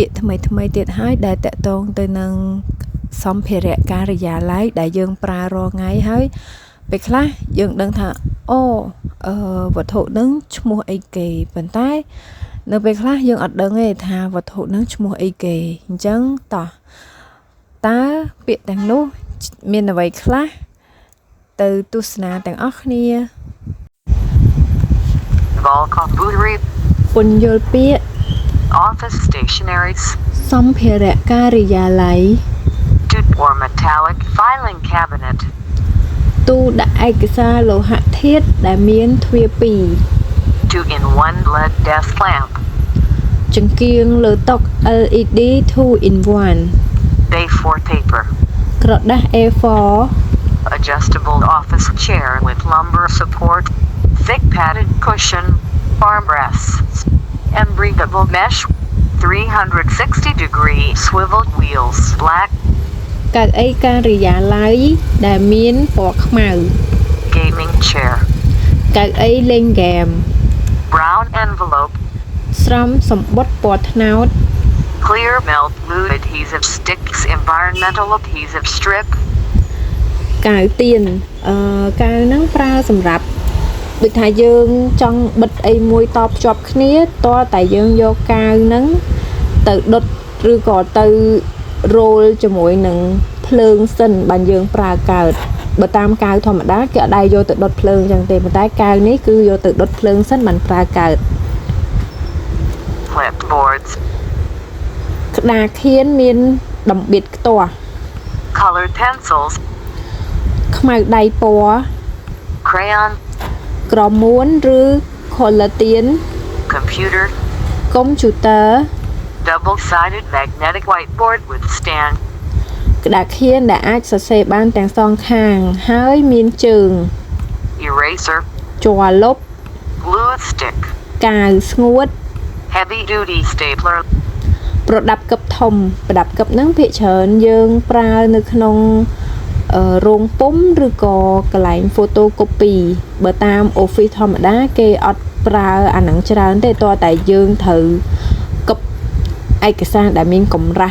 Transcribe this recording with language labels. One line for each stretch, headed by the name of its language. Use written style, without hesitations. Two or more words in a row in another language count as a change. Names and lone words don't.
Khmer: ក្យថ្មីទៀតហើយដែលតាក់ទងទៅនឹងសម្ភារៈការិយាល័យដែលយើងប្រើរាល់ថ្ងៃហើយពេលខ្លះយើងដឹងថាវត្ថុនឹងឈ្មោះអីគេប៉ុន្តែនៅពេលខ្លះយើងអត់ដឹងទេថាវត្ថុនឹងឈ្មោះអីគេអញ្ចឹងតើពាក្យទាំងនោះមានអ្វីខ្លះទៅទស្សនាទាំងអស់គ្នាពន្យល់ពាក្យ
English: Office stationaries
Khmer: សម្ភារៈការិយាល័យ
English: or metallic filing cabinet
Khmer: ទូដាក់ឯកសារលោហៈធាតុដែលមានទ្វារពីរ
English: 2-in-1 LED desk lamp
Khmer: ចង្គៀងលើតុ LED 2-in-1
English: A4 paper
Khmer: ក្រដាស់ A4
English: adjustable office chair with lumbar support, thick padded cushion, armrests, and breathable mesh, 360-degree swiveled wheels, black,
Khmer: កៅអីការិយាល័យដែលមានពណ៌ខ្មៅ
English: gaming chair,
Khmer: កៅអីលេងហ្គេម
English: brown envelope,
Khmer: ស្រោមសំបុត្រពណ៌ត្នោត
English: clear melt glue adhesive sticks, environmental adhesive strip,
Khmer: កៅទៀនកៅហ្នឹងប្រើសម្រាប់ដូចថាយើងចង់បិទអីមួយតភ្ជាប់គ្នាតតែយើងយកកៅហ្នឹងទៅដុតឬក៏ទៅរោលជាមួយនឹងភ្លើងសិនបានយើងប្រើកៅបើតាមកៅធម្មតាគេអត់ដែរយកទៅដុតភ្លើងអញ្ចឹងទេប៉ុន្តែកៅនេះគឺយកទៅដុតភ្លើងសិនបានប្រើកៅ
English: clipboards
Khmer: ក្តារខៀនមានដំបៀតខ្ទាស់
English: colored pencils,
Khmer: ខ្មៅដៃពណ៌
English: crayon,
Khmer: ក្រមួនឬខូឡាទៀន
English: computer,
Khmer: កុំព្យូទ័រ
English: double-sided magnetic whiteboard with stand,
Khmer: ក្តារខៀនដែលអាចសរសេរបានទាំងសងខាងហើយមានជើង
English: eraser,
Khmer: ជ័រលុប
English: glue stick,
Khmer: កាវស្ងួត
English: heavy-duty stapler,
Khmer: ប្រដាប់កឹបធំប្រដាប់កឹបហ្នឹងភាគច្រើនយើងប្រើនៅក្នុងរោងពុម្ពឬក៏កន្លែង photocopy បើតាម office ធម្ម តាគេអត់ប្រើអាហ្នឹងច្រើនទេតោះតែយើងត្រូវកឹបឯកសារដែលមានកម្រាស់